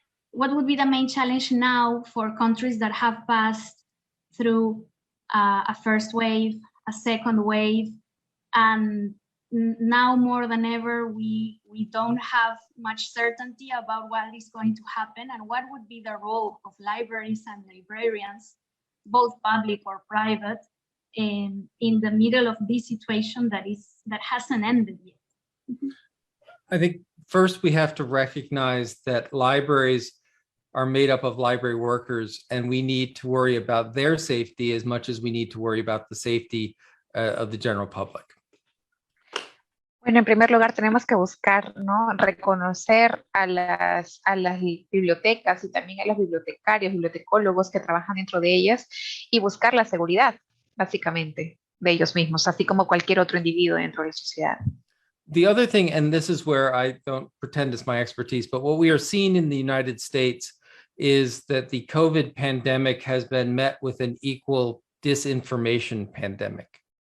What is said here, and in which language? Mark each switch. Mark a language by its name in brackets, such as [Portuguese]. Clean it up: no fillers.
[English] What would be the main challenge now for countries that have passed through a first wave, a second wave, and now more than ever we don't have much certainty about what is going to happen, and what would be the role of libraries and librarians, both public or private, in the middle of this situation that hasn't ended yet? I think first we have to recognize that libraries are made up of library workers, and we need to worry about their safety as much as we need to worry about the safety of the general public. [Spanish] Bueno, en primer lugar tenemos que buscar, ¿no? Reconocer a las bibliotecas y también a los bibliotecarios, bibliotecólogos que trabajan dentro de ellas y buscar la seguridad, básicamente, de ellos mismos, así como cualquier otro individuo dentro de la sociedad. [English] The other thing, and this is where I don't pretend it's my expertise, but what we are seeing in the United States is that the COVID pandemic has been met with an equal disinformation pandemic.